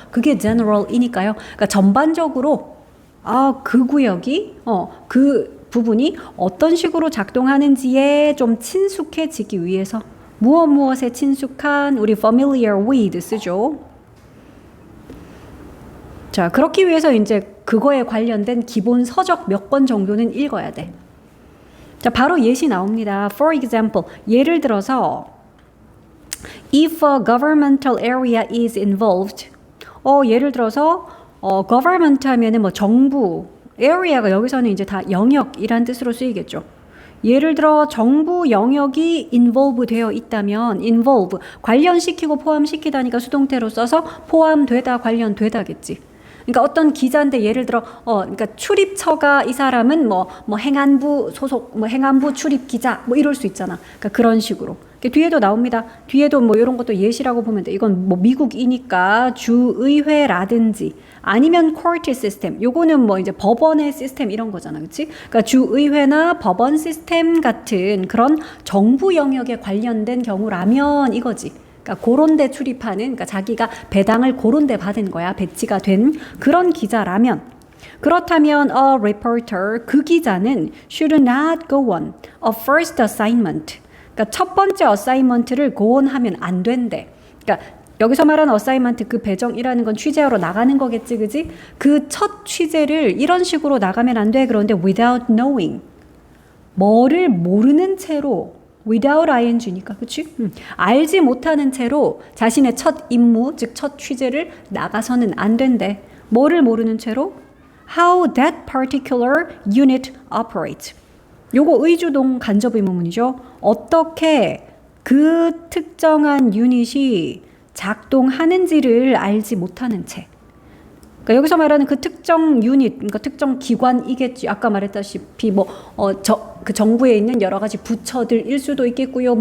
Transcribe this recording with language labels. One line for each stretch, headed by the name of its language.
Korean: 그게 general이니까요. 그러니까 전반적으로 그 구역이 그 부분이 어떤 식으로 작동하는지에 좀 친숙해지기 위해서 무엇에 친숙한 우리
English: familiar with
Korean: 쓰죠. 자, 그렇기 위해서 이제 그거에 관련된 기본 서적 몇 권 정도는 읽어야 돼. 자, 바로 예시 나옵니다.
English: For example,
Korean: 예를 들어서
English: if a governmental area is involved.
Korean: 예를 들어서 government 하면은 뭐 정부, area가 여기서는 이제 다 영역이란 뜻으로 쓰이겠죠. 예를 들어 정부 영역이 involve 되어 있다면 involve 관련시키고 포함시키다니까 수동태로 써서 포함되다 관련되다겠지. 그러니까 어떤 기자인데 예를 들어 그러니까 출입처가 이 사람은 뭐 행안부 소속 뭐 행안부 출입 기자 뭐 이럴 수 있잖아. 그러니까 그런 식으로. 뒤에도 나옵니다. 뒤에도 뭐 이런 것도 예시라고 보면 돼. 이건 뭐 미국이니까 주의회라든지 아니면
English: court system.
Korean: 요거는 뭐 이제 법원의 시스템 이런 거잖아. 그렇지? 그러니까 주의회나 법원 시스템 같은 그런 정부 영역에 관련된 경우라면 이거지. 그러니까 그런 데 출입하는, 그러니까 자기가 배당을 그런 데 받은 거야. 배치가 된 그런 기자라면. 그렇다면
English: a reporter,
Korean: 그 기자는
English: should not go on a first assignment.
Korean: 그러니까 첫 번째 assignment를 go on 하면 안 된대. 그러니까 여기서 말하는 assignment 그 배정이라는 건 취재하러 나가는 거겠지, 그지? 그 첫 취재를 이런 식으로 나가면 안 돼. 그런데
English: without knowing.
Korean: 뭐를 모르는 채로 without ing니까, 그치? 알지 못하는 채로 자신의 첫 임무, 즉 첫 취재를 나가서는 안 된대. 뭐를 모르는 채로?
English: How that particular unit operates.
Korean: 요거 의주동 간접 의문문이죠. 어떻게 그 특정한 유닛이 작동하는지를 알지 못하는 채. 그러니까 여기서 말하는 그 특정 유닛, 그러니까 특정 기관이겠지. 아까 말했다시피 그 정부에 있는 여러 가지 부처들일 수도 있겠고요.